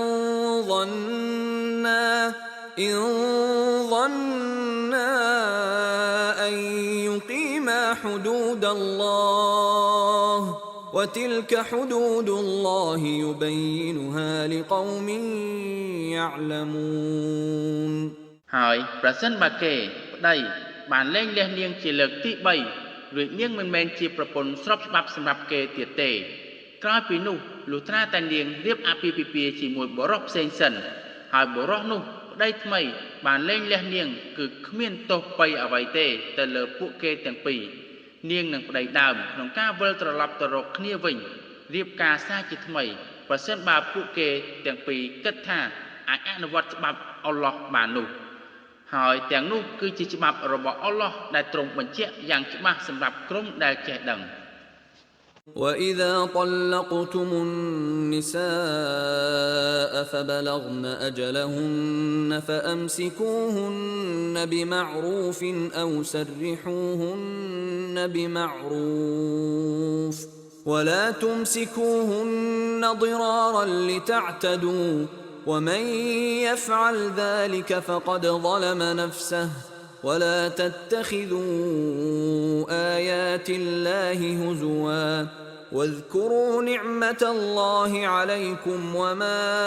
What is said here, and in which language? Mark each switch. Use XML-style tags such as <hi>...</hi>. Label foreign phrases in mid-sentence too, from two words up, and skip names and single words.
<ar>ظنا أن يقيما حدود الله وتلك حدود الله يبينها لقوم يعلمون</ar> <km>ហើយប្រសិនបើគេប្តីបានលែងលះនាងជាលើកទី3ឬនាងមិនមែនជាប្រពន្ធស្របច្បាប់សម្រាប់គេទៀតទេក្រោយពីនោះលុះ ត្រាតែនាងរៀបអាពាហ៍ពិពាហ៍ជាមួយបុរសផ្សេងសិនហើយបុរសនោះប្តីថ្មីបានលែងលះនាងគឺគ្មានទោសបីអ្វីទេទៅលើពួកគេទាំងពីរនាងនិងប្តីដើមក្នុងការវិលត្រឡប់ទៅរកគ្នាវិញរៀបការសារជាថ្មីប្រសិនបើពួកគេទាំងពីរគិតថាអាចអនុវត្តច្បាប់អល់ឡោះបាននោះហើយទាំងនោះគឺជាច្បាប់របស់អល់ឡោះដែលទ្រង់បញ្ជាក់យ៉ាងច្បាស់សម្រាប់ក្រុមដែលចេះដឹង</km> <ar>وإذا طلقتم النساء فبلغن أجلهن فأمسكوهن بمعروف أو سرحوهن بمعروف ولا تمسكوهن ضرارا لتعتدوا ومن يفعل ذلك فقد ظلم نفسه ولا تتخذوا آيات الله هزوا واذكروا نعمة الله عليكم وما</ar>